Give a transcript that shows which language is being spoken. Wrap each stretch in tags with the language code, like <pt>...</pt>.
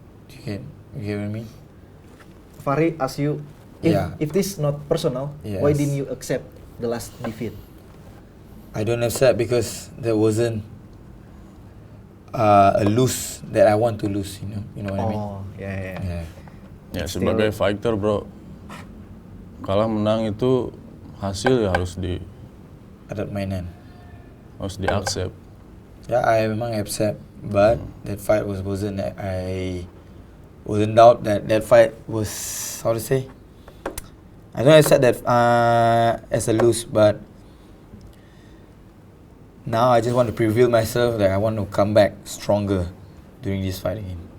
<en>You get what I mean? Fahri ask you, if this not personal, why didn't you accept the last defeat? I don't accept because that wasn't a lose that I want to lose. You know what I mean? Oh, ya. Yeah.</en> <id>Ya sebagai fighter bro, kalah menang itu hasil ya harus Adat mainan. di-accept.</id> <en>Yeah, I memang accept, but that fight wasn't. I wasn't doubt that fight was, how to say. I don't accept that as a lose, but now I just want to prevail myself that I want to come back stronger during this fight again.</en>